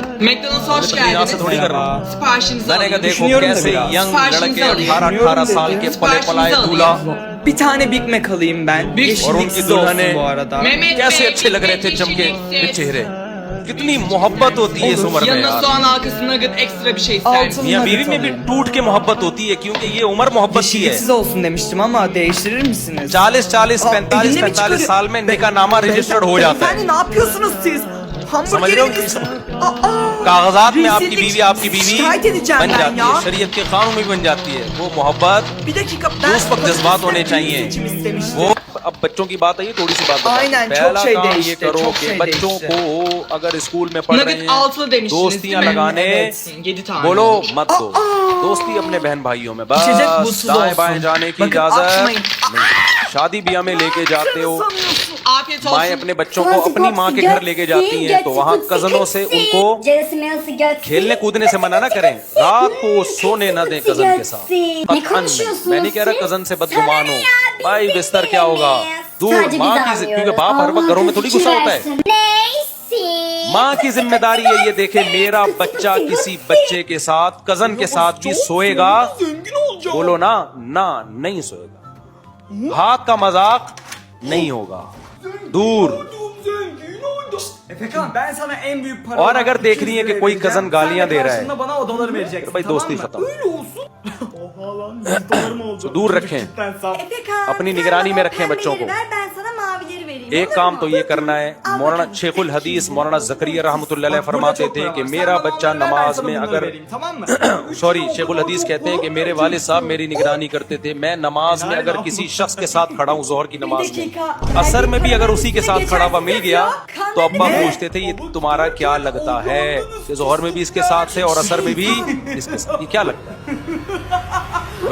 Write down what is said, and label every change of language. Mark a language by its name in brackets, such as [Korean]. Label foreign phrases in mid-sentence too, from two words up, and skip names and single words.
[Hindi] तकरीर से थोड़ी कर रहा हूँ। मैंने कहा देखो कैसे यंग लड़के 18 साल के पले पलाए दूल्हा, [Turkish] Bir tane Big Mac alayım ben. [Hindi] और उनकी दुल्हने कैसे अच्छे लग रहे थे, चमके चेहरे, कितनी मोहब्बत होती है इस उम्र में [Turkish] Yanına [Hindi] यार। [Turkish] soğan halkası nugget ekstra bir şey ister misin? [Hindi] मियां बीवी में भी टूट के मोहब्बत होती है, क्योंकि ये उम्र मोहब्बत की है। [Turkish] Yeşilsiz olsun demiştim ama değiştirir misiniz? [Hindi] 40, 45 साल में निकाहनामा रजिस्टर्ड हो जाता है। [Turkish] Efendim ne yapıyorsunuz siz? [Hindi] समझ रहे हो, कागजात में आपकी बीवी [Turkish] şikayet edeceğim [Hindi] बन [Turkish] ben [Hindi] जाती [Turkish] ya. [Hindi] है, शरीयत के कानून में भी बन जाती है। वो मोहब्बत [Turkish] Bir dakika [Hindi] उस वक्त जज्बात होने चाहिए। [Turkish] seçim istemiştim. [Hindi] वो अब बच्चों की बात आई है, थोड़ी सी बात बताओ। [Turkish] Aynen, çok [Hindi] पहला [Turkish] şey [Hindi] काम ये [Turkish] değişti, [Hindi] करो [Turkish] çok [Hindi] कि [Turkish] şey [Hindi] बच्चों [Turkish] değişti. [Hindi] को अगर स्कूल में पढ़ रहे [Turkish] Nugget 6'lı [Hindi] हैं [Turkish] demiştiniz [Hindi] दोस्तियां [Turkish] değil mi? [Hindi] लगाने, [Turkish] Evet, 7 tane. [Hindi] बोलो मत दो, दोस्ती अपने बहन भाइयों में बस, [Turkish] İçecek buzsuz [Hindi] दाएं [Turkish] olsun. [Hindi] बाएं जाने की [Turkish] Bakın [Hindi] इजाजत [Turkish] atmayın. [Hindi] नहीं। शादी ब्याह में लेके जाते हो, [Turkish] Afiyet [Hindi] माएं [Turkish] olsun. [Hindi] अपने बच्चों को अपनी माँ के घर लेके जाती हैं, तो वहाँ कजनों से उनको खेलने कूदने से मना ना करें, रात को सोने न दें कजन के साथ। कतन नहीं, मैं नहीं कह रहा कजन से बदगुमान हो, भाई बिस्तर क्या होगा दूर, माँ की, क्योंकि बाप हर वक्त घरों में थोड़ी गुस्सा होता है। माँ की जिम्मेदारी है ये देखे मेरा बच्चा किसी बच्चे के साथ, कजन के साथ भी सोएगा, बोलो ना, ना नहीं सोएगा, हाथ का मजाक नहीं होगा, दूर। [Turkish] Efekan ben sana en büyük para [Hindi] और अगर देख रही है कि कोई कजन गालियां दे रहा है, [Turkish] bana odaları vereceksin. [Hindi] तो भाई दोस्ती खत्म, [Turkish] Oha lan 100 dolar mı oldu? [Hindi] तो दूर रखें, अपनी निगरानी में रखें बच्चों को। [Turkish] Ben sana mavileri vereyim. [Hindi] एक काम तो ये करना है, मौलाना शेखुल हदीस मौलाना ज़करिया रहमतुल्लाह अलैह फरमाते थे कि मेरा बच्चा नमाज में अगर सॉरी शेखुल हदीस कहते हैं कि मेरे वालिद साहब मेरी निगरानी करते थे, मैं नमाज में अगर किसी शख्स के साथ खड़ा हूँ जोहर की नमाज में, असर में भी अगर उसी के साथ खड़ा हुआ मिल गया तो अब्बा पूछते थे ये तुम्हारा क्या लगता है, कि जोहर में भी इसके साथ थे और असर में भी इसके साथ, ये क्या लगता है।